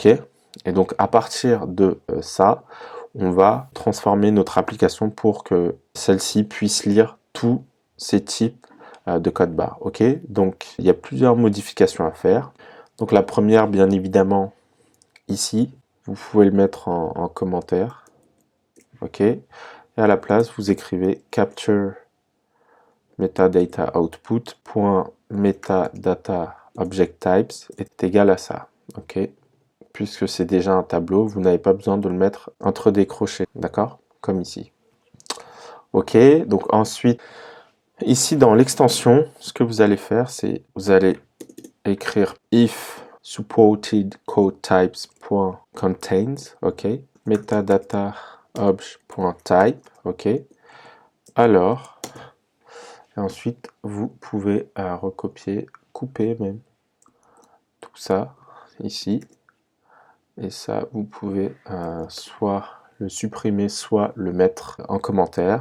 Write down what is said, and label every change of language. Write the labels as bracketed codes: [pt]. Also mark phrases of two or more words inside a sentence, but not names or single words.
[fr] Et donc à partir de ça, on va transformer notre application pour que celle-ci puisse lire tous ces types de code barres. Donc il y a plusieurs modifications à faire. Donc la première, bien évidemment, ici, vous pouvez le mettre en commentaire. Et à la place, vous écrivez [en] capture metadata output .metadata object types [fr] est égal à ça. Puisque c'est déjà un tableau, vous n'avez pas besoin de le mettre entre des crochets, d'accord? Comme ici. Donc ensuite, ici dans l'extension, ce que vous allez faire, c'est vous allez écrire [en] if supported code types.contains, metadata obj.type, [fr] alors, et ensuite vous pouvez recopier, couper même tout ça ici, et ça vous pouvez soit le supprimer, soit le mettre en commentaire.